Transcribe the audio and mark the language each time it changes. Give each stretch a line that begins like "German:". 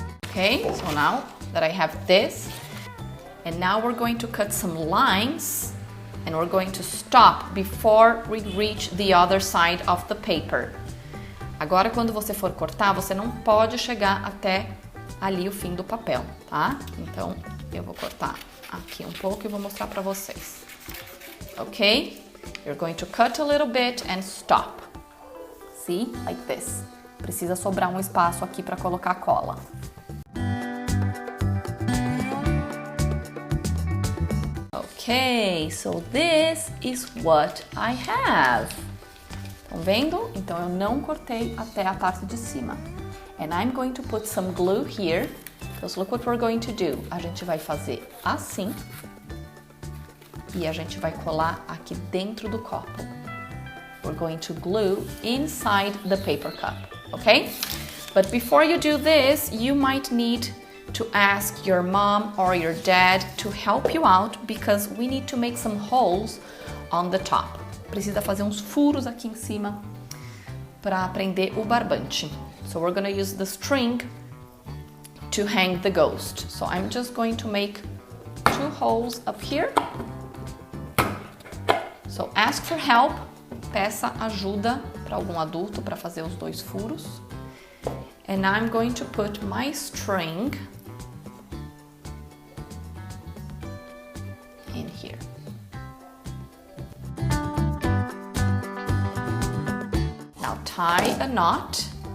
English: Okay, so now that I have this, and now we're going to cut some lines and we're going to stop before we reach the other side of the paper.
Portuguese: Agora, quando você for cortar, você não pode chegar até ali o fim do papel, tá? Então, eu vou cortar aqui um pouco e vou mostrar pra vocês.
English: Okay? You're going to cut a little bit and stop. See? Like this.
Portuguese: Precisa sobrar um espaço aqui para colocar a cola.
English: Okay, so this is what I have.
Portuguese: Estão vendo? Então eu não cortei até a parte de cima.
English: And I'm going to put some glue here, because look what we're going to do.
Portuguese: A gente vai fazer assim e a gente vai colar aqui dentro do copo.
English: We're going to glue inside the paper cup, okay? But before you do this, you might need to ask your mom or your dad to help you out, because we need to make some holes on the top.
Portuguese: Precisa fazer uns furos aqui em cima para prender o barbante.
English: So we're going to use the string to hang the ghost. So I'm just going to make 2 holes up here. So ask for help.
Portuguese: Peça ajuda para algum adulto para fazer os 2 furos.
English: And I'm going to put my string in here. Now tie a knot.